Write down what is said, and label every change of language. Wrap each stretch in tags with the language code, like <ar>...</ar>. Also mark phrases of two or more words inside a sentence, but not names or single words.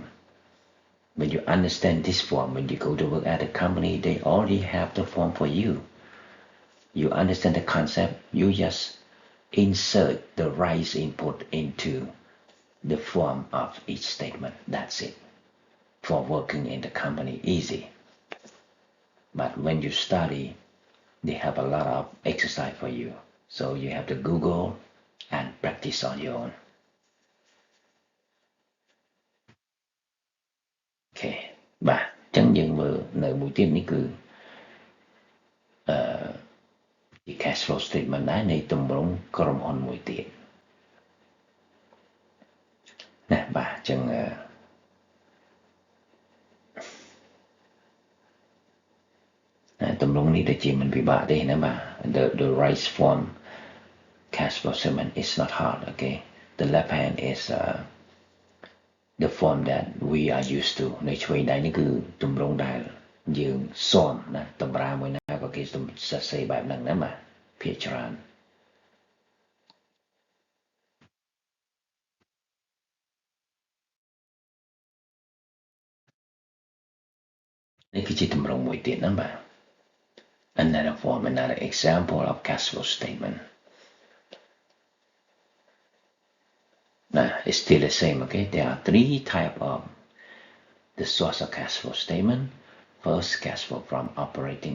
<en>when you understand this form when you go to work at a company they already have the form for you you understand the concept you just insert the right input into the form of each statement that's it for working in the company easy but when you study they have a lot of exercise for you so you have to Google and practice on your own</en> <km>okay បាទអញ្ចឹងយើងមើលនៅមួយទៀតនេះគឺ</km> <en>cash flow statement</en> <km>ដែរនៃទម្រង់ក្រុមហ៊ុនមួយទៀតណាបាទអញ្ចឹង ទម្រង់នេះដូចជាមិនពិបាកទេណាបាទ</km> <en>the right form cash flow statement is not hard okay the left hand is the form that we are used to</en> <km>នៅឆ្វេងដៃនេះគឺទម្រង់ដែលយើងស៊ាំណាតម្រាមួយណាក៏គេសរសេរបែបហ្នឹងណាបាទភាគច្រើន នេះគឺជាទម្រង់មួយទៀតណាបាទ</km> <en>another form another example of cash flow statement now it's still the same okay there are three types of the source of cash flow statement first cash flow from operating</en>